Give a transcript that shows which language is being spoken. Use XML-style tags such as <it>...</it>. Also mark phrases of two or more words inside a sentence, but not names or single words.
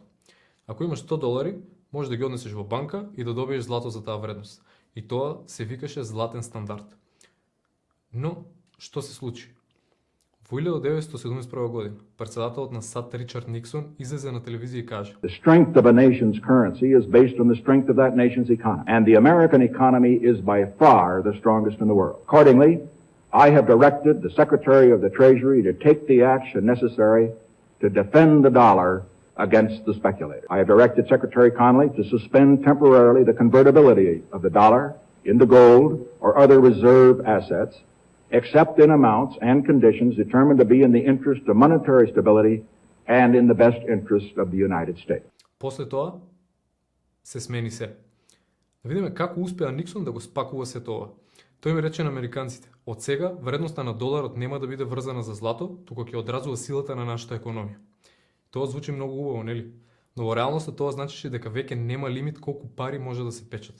<mk>Ако имаш $100, можеш да ги однесеш во банка и да добиеш злато за таа вредност. И тоа се викаше златен стандард. Но, што се случи? Во 1971 година, председателот на САД Ричард Никсон излезе на телевизија и каже:</mk> <en>The strength of a nation's currency is based on the strength of that nation's economy. And the American economy is by far the strongest in the world. Accordingly, I have directed the Secretary of the Treasury to take the action necessary to defend the dollar against the speculator. I have directed Secretary Connally to suspend temporarily the convertibility of the dollar into gold or other reserve assets, except in amounts and conditions determined to be in the interest of monetary stability and in the best interest of the United States.</en> <mk>После тоа се смени се. Да видиме како успеа Никсон да го спакува се тоа. Тој ми рече на американците: од сега вредноста на доларот нема да биде врзана за злато, туку ќе одразува силата на нашата економија. Тоа звучи многу убаво, нели? Но во реалноста тоа значеше дека веќе нема лимит колку пари може да се печатат.</mk>